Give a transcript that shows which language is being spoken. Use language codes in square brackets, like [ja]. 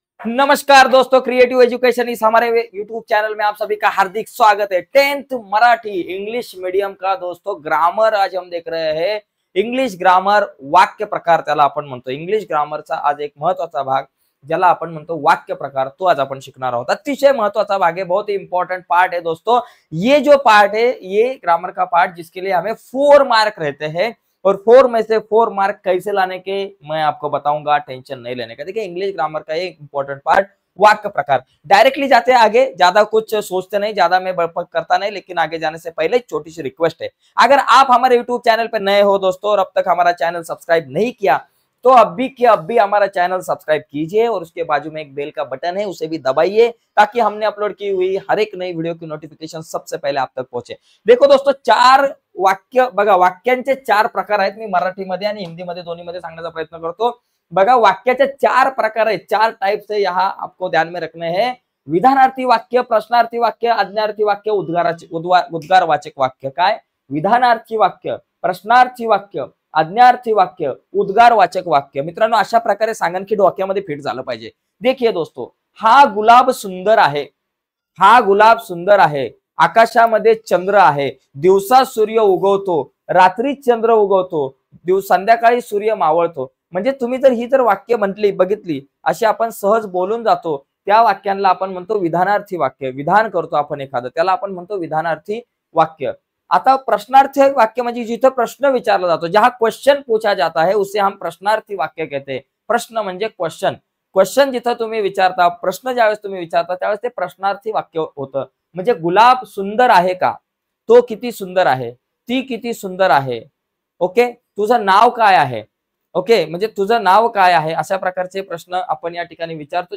[hi] नमस्कार दोस्तों, creative education इस हमारे यूट्यूब चैनल में आप सभी का हार्दिक स्वागत है। 10th मराठी इंग्लिश मीडियम का दोस्तों ग्रामर आज हम देख रहे हैं। [mr] इंग्लिश ग्रामर वाक्य प्रकार त्याला आपण म्हणतो। इंग्लिश ग्रामरचा आज एक महत्वाचा भाग ज्याला आपण म्हणतो वाक्य प्रकार, तो आज आपण शिकणार आहोत। अतिशय महत्वाचा भाग [hi] है, बहुत ही इंपॉर्टेंट पार्ट है दोस्तों। ये जो पार्ट है ये ग्रामर का पार्ट जिसके लिए हमें 4 मार्क रहते हैं और 4 में से 4 मार्क कैसे लाने के मैं आपको बताऊंगा, टेंशन नहीं लेने का। देखिए इंग्लिश ग्रामर का एक इंपॉर्टेंट पार्ट वाक्य प्रकार। डायरेक्टली जाते हैं आगे, ज्यादा कुछ सोचते नहीं, ज्यादा मैं बड़पक करता नहीं, लेकिन आगे जाने से पहले छोटी सी रिक्वेस्ट है। अगर आप हमारे यूट्यूब चैनल पर नए हो दोस्तों और अब तक हमारा चैनल सब्सक्राइब नहीं किया तो अब भी हमारा चैनल सब्सक्राइब कीजिए और उसके बाजू में एक बेल का बटन है, उसे भी दबाइए ताकि हमने अपलोड की हुई हर एक नई वीडियो की नोटिफिकेशन सबसे पहले आप तक पहुंचे। देखो दोस्तों, [mr] 4 वाक्य बघा, वाक्यांचे 4 प्रकार आहेत। मी मराठीमध्ये आणि हिंदीमध्ये दोन्हीमध्ये सांगण्याचा प्रयत्न करतो। बघा, वाक्याचे 4 प्रकार आहेत, [hi] 4 टाइप्स है, यहाँ आपको ध्यान में रखने हैं। [mr] विधानार्थी वाक्य, प्रश्नार्थी वाक्य, आज्ञार्थी वाक्य, उद्गारवाचक वाक्य। काय? विधानार्थी वाक्य, प्रश्नार्थी वाक्य, आज्ञार्थी वाक्य, उद्गारवाचक वाक्य। मित्रांनो, अशा प्रकारे सांगणकी डोक्यामध्ये फिट झालं पाहिजे। [hi] देखिए दोस्तों, [mr] हा गुलाब सुंदर आहे, हा गुलाब सुंदर आहे, आकाशामध्ये चंद्र आहे, दिवसा सूर्य उगवतो, रात्री चंद्र उगवतो, संध्याकाळी सूर्य मावळतो। म्हणजे तुम्ही जर ही वाक्य म्हटली, बघितली, अशी आपण सहज बोलून जातो, त्या वाक्यांना आपण म्हणतो विधानार्थी वाक्य। विधान करतो आपण एखादं, त्याला आपण म्हणतो विधानार्थी वाक्य। आता प्रश्नार्थी वाक्य म्हणजे जिथे प्रश्न विचारला जातो, [hi] जहां क्वेश्चन पूछा जाता है उसे हम प्रश्नार्थी वाक्य कहते हैं। [mr] प्रश्न म्हणजे क्वेश्चन, क्वेश्चन जिथं तुम्ही विचारता, प्रश्न ज्यावेळेस तुम्ही विचारता त्यावेळेस ते प्रश्नार्थी वाक्य होतं। म्हणजे गुलाब सुंदर आहे का, तो किती सुंदर आहे, ती किती सुंदर आहे, ओके, तुझं नाव काय आहे, ओके, म्हणजे तुझं नाव काय आहे, अशा प्रकारचे प्रश्न आपण या ठिकाणी विचारतो।